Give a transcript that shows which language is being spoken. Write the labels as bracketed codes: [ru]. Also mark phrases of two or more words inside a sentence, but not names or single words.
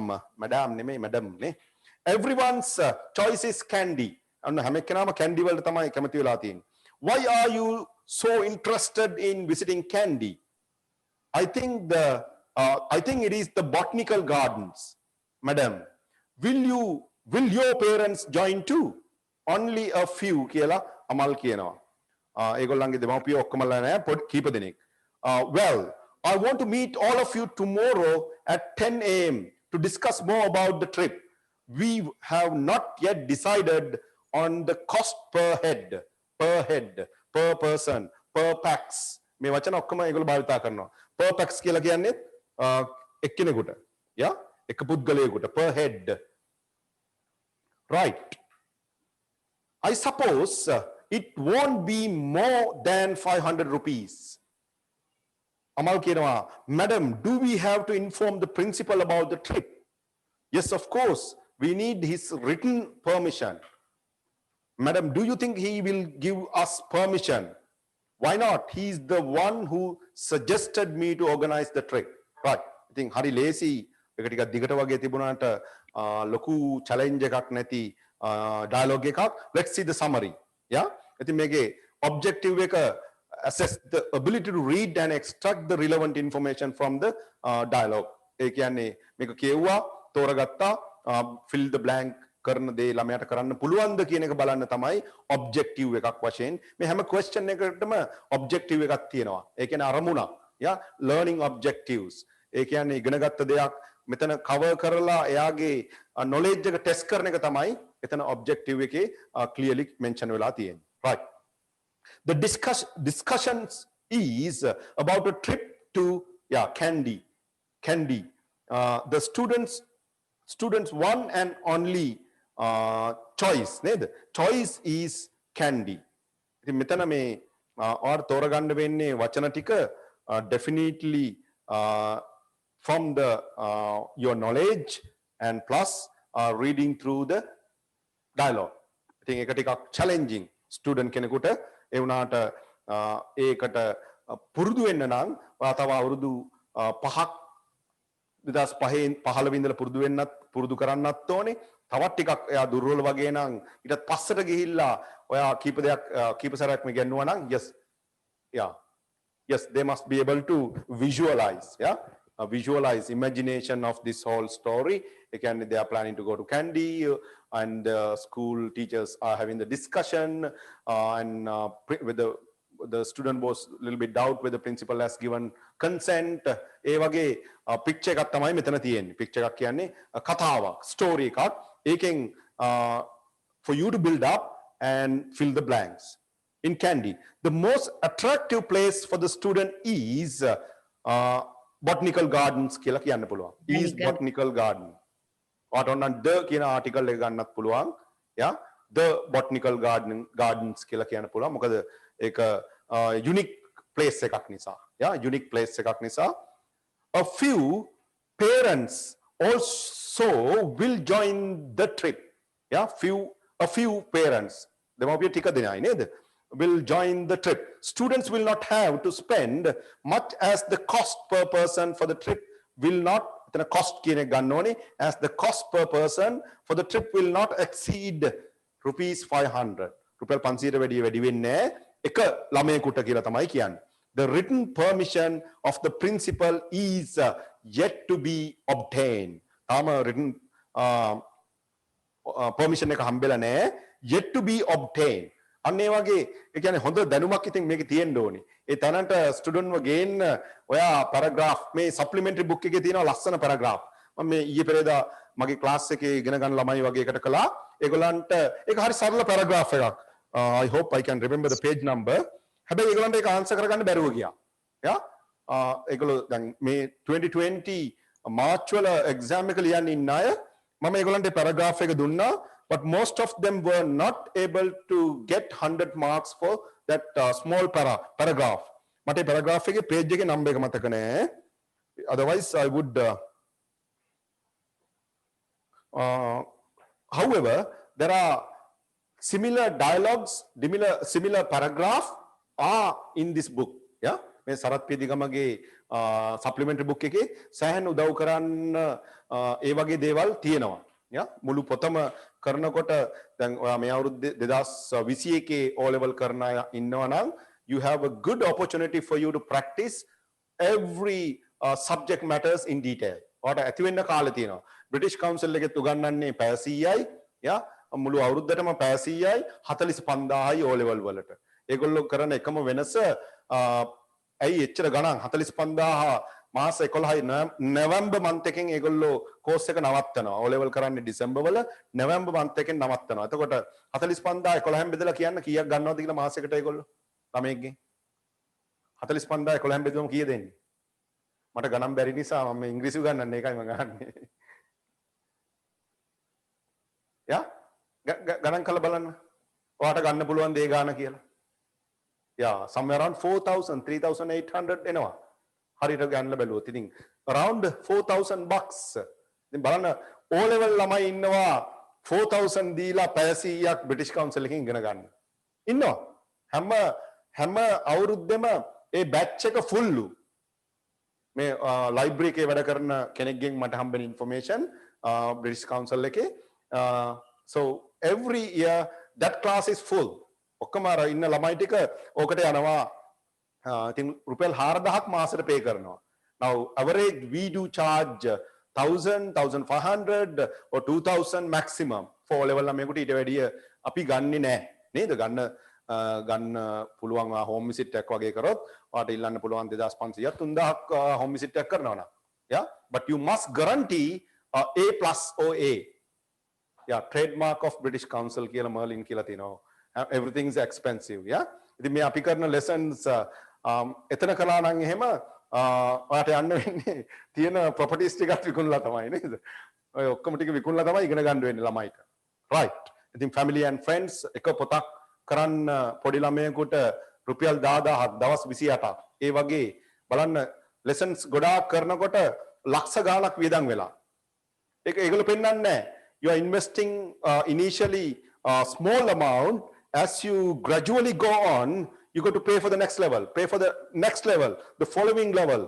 [si] Madam නෙමෙයි, madam නේ. [en] Everyone's choice is candy. [si] අන්න හැම එක්කෙනාම candy වලට තමයි කැමති වෙලා තියෙන්නේ. [en] Why are you so interested in visiting Kandy? I think it is the botanical gardens. Madam, will your parents join too? Only a few [si] කියලා අමල් කියනවා. ඒගොල්ලන්ගේ දෙමව්පියෝ ඔක්කොමලා නෑ, කීප දෙනෙක්. [en] Well, I want to meet all of you tomorrow at 10 a.m. to discuss more about the trip. We have not yet decided on the cost per head, per person, per pax. [si] මේ වචන ඔක්කොම ඒගොල්ලෝ භාවිතා කරනවා. [en] Per pax [si] කියලා කියන්නේ එක්කෙනෙකුට. Yeah? එක පුද්ගලයෙකුට [en] per head. [si] Right. [en] I suppose it won't be more than 500 rupees. Amal කියනවා, Madam, do we have to inform the principal about the trip? Yes, of course. We need his written permission. Madam, do you think he will give us permission? Why not? He is the one who suggested me to organize the trip. Right. I think [si] hari lazy එක ටිකක් දිගට වගේ තිබුණාට ලොකු challenge එකක් නැති dialogue එකක්. [en] Let's see the summary. Yeah. [si] ඉතින් මේකේ objective එක [en] assess the ability to read and extract the relevant information from the dialogue. [si] ඒ කියන්නේ මේක කියුවා, තෝරගත්තා, [en] fill the blank [si] කරන දේ ළමයාට කරන්න පුළුවන්ද කියන එක බලන්න තමයි objective එකක් වශයෙන්. මේ හැම question එකකටම objective එකක් තියෙනවා. ඒ කියන්නේ අරමුණක්. [en] Yeah, learning objectives. [si] ඒ කියන්නේ ඉගෙනගත්ත දෙයක් මෙතන cover කරලා එයාගේ knowledge එක test කරන එක තමයි එතන objective එකේ clearly mention වෙලා තියෙන්නේ. [en] Right. The discussions is about a trip to Kandy. The students one and only choice නේද? Choice is Kandy. [si] ඉතින් මෙතන මේ ඔයාලා තෝරගන්න වෙන්නේ වචන ටික [en] definitely from the your knowledge and plus reading through the dialogue. [si] ඉතින් ඒක ටිකක් [en] challenging student [si] කෙනෙකුට ඒ වුණාට ඒකට පුරුදු වෙන්න නම් ඔයා තව අවුරුදු 5ක් 2015 ඉඳලා පුරුදු කරන්නත් ඕනේ. තවත් ටිකක් එයා දුර්වල වගේ නම් ඊටත් පස්සට ගිහිල්ලා ඔයා කීප සැරයක් මේ ගන්නවා නම් [en] yes they must be able to visualize visualize imagination of this whole story. Again, they are planning to go to Kandy and school teachers are having the discussion and with the student was a little bit doubt whether the principal has given consent. [si] ඒ වගේ picture එකක් තමයි මෙතන තියෙන්නේ. picture එකක් කියන්නේ කතාවක්, story එකක්. [en] ඒකෙන් for you to build up and fill the blanks. In Kandy, the most attractive place for the student is botanical gardens [si] කියලා කියන්න පුළුවන්. [en] Is botanical garden. [si] ඔයාට ඕන නම් the කියන article එක ගන්නත් පුළුවන්. [en] The botanical gardens [si] කියලා කියන්න පුළුවන්. මොකද ඒක [en] unique place [si] එකක් නිසා. [en] Unique place [si] එකක් නිසා. [en] A few parents also will join the trip. A few parents. [si] දෙමාපිය ටික දෙනයි නේද? [en] Will join the trip. Students will not have to spend much as the cost per person for the trip will not, the cost [si] කියන එක ගන්න ඕනේ, [en] as the cost per person for the trip will not exceed rupees 500. [si] රුපියල් 500ට වැඩි වෙන්නේ එක ළමයෙකුට කියලා තමයි කියන්නේ. [en] The written permission of the principal is yet to be obtained. [si] තාම [en] written permission [si] එක හම්බෙලා නැහැ. [en] Yet to be obtained. [si] අන්න ඒ වගේ ඒ කියන්නේ හොඳ දැනුමක් ඉතින් මේකේ තියෙන්න ඕනේ. ඒ තැනට ස්ටුඩන්ට්ව ගේන්න ඔයා පැරග්‍රාෆ් මේ [en] supplementary book [si] එකේ තියෙනවා ලස්සන පැරග්‍රාෆ්. මම මේ ඊයේ පෙරේදා මගේ ක්ලාස් එකේ ඉගෙන ගන්න ළමයි වගේ එකට කළා. ඒගොල්ලන්ට ඒක හරි සරල පැරග්‍රාෆ් එකක්. [en] I hope I can remember the page number. [si] හැබැයි ඒගොල්ලන්ට ඒක ආන්සර් කරගන්න බැරුව ගියා. ඒගොල්ලෝ දැන් මේ 2020 මාර්ච් වල එක්සෑම් එක ලියන්න ඉන්න අය මම ඒගොල්ලන්ට පැරග්‍රාෆ් එක දුන්නා. [en] But most of them were not able to get 100 marks for that small paragraph. [si] මට paragraph එකේ page එකේ number එක මතක නැහැ. [en] Otherwise I would however there are similar dialogues, similar paragraph are in this book. [si] මේ සරත් පියදිගමගේ [en] supplementary book [si] එකේ සෑහෙන උදව් කරන්න ඒ වගේ දේවල් තියෙනවා. මුළු පොතම කරනකොට දැන් ඔයා මේ අවුරුද්දේ 2021 O level කරන අය ඉන්නවා නම් [en] you have a good opportunity for you to practice every subject matters in detail. [si] ඔයාට ඇති වෙන්න කාලේ තියෙනවා. British Council එකෙත් උගන්වන්නේ පැය 100යි මුළු අවුරුද්දටම පැය 100යි 45000යි O level වලට. ඒගොල්ලෝ කරන එකම වෙනස ඇයි එච්චර ගණන් 45000 මාස 11යි නොවැම්බර් month එකෙන් ඒගොල්ලෝ course එක නවත්තනවා. O level කරන්නේ December වල නොවැම්බර් month එකෙන් නවත්තනවා. එතකොට 45000 11න් බෙදලා කියන්න කීයක් ගන්නවද කියලා මාසෙකට ඒගොල්ලෝ ළමයෙක්ගෙන් 45000 11න් බෙදුවම කීය දෙන්නේ? මට ගණන් බැරි නිසා මම ඉංග්‍රීසි උගන්වන්නේ ඒකයි මම ගන්නේ. ගණන් කරලා බලන්න. ඔයාට ගන්න පුළුවන් දේ ගාන කියලා. [en] somewhere around 4000 3800 එනවා. [si] හරියට ගන්න බැලුවොත් ඉතින් [en] around 4000 bucks. [si] ඉතින් බලන්න O level ළමයි ඉන්නවා 4000 දීලා පැය 100ක් British Council එකකින් ඉගෙන ගන්න. ඉන්නවා. හැම අවුරුද්දෙම ඒ batch එක fullu. මේ library එකේ වැඩ කරන කෙනෙක්ගෙන් මට හම්බෙන information British Council එකේ [en] so every year that class is full. [si] ඔක්කොම අර ඉන්න ළමයි ටික ඕකට යනවා. ඉතින් රුපියල් 4000ක් මාසෙට පේ කරනවා. [en] Now average we do charge 1000 1500 or 2000 maximum for level [si] ළමයෙකුට ඊට වැඩිය අපි ගන්නෙ නැහැ නේද? ගන්න පුළුවන් [en] home visit [si] එකක් වගේ කරොත් ඔයාට ඉල්ලන්න පුළුවන් 2500ක් 3000ක් [en] home visit [si] එකක් කරනවා නම්. [en] But you must guarantee A plus or A. Trademark of British Council [si] කියලා Merlin කියලා තියෙනවා. [en] Everything is expensive. [si] ඉතින් මේ අපි කරන lessons එතන කළා නම් එහෙම ඔයාට යන්න වෙන්නේ තියෙන properties ටිකක් විකුණලා තමයි නේද? ඔය ඔක්කොම ටික විකුණලා තමයි ඉගෙන ගන්න වෙන්නේ ළමයිට. Right. ඉතින් family and friends එක පොතක් කරන්න පොඩි ළමයෙකුට රුපියල් 10000ක් දවස් 28ක්. ඒ වගේ බලන්න lessons ගොඩාක් කරනකොට ලක්ෂ ගාණක් වියදම් වෙලා. ඒගොල්ලෝ පෙන්නන්නේ නැහැ. [en] You are investing initially a small amount. As you gradually go on, You got to pay for the next level, pay for the next level, the following level.